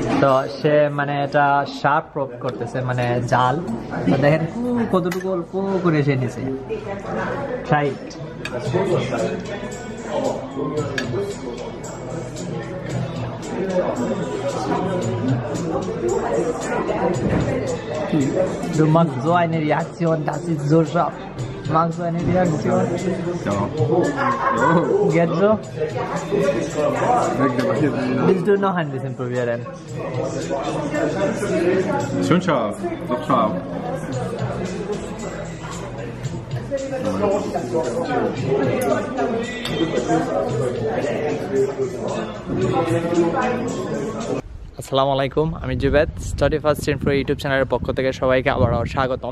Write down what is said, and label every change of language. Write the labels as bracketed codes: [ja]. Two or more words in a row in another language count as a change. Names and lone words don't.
[bn] তো সে মানে এটা শার্প প্রয়োগ করতেছে, মানে জাল। তো দেখেন কতটুকু অল্প করে সে নিছে। [de] ট্রাই Du machst so eine Reaktion, das ist so scharf. Magst du eine Reaktion? Ja. Geht so? Willst du noch ein bisschen probieren? Schon scharf. Doch scharf. [bn] আসসালামু আলাইকুম, আমি জুবেদ। স্টাডি ফার্স্ট ইনফো ইউটিউব চ্যানেলের পক্ষ থেকে সবাইকে আবারও স্বাগতম।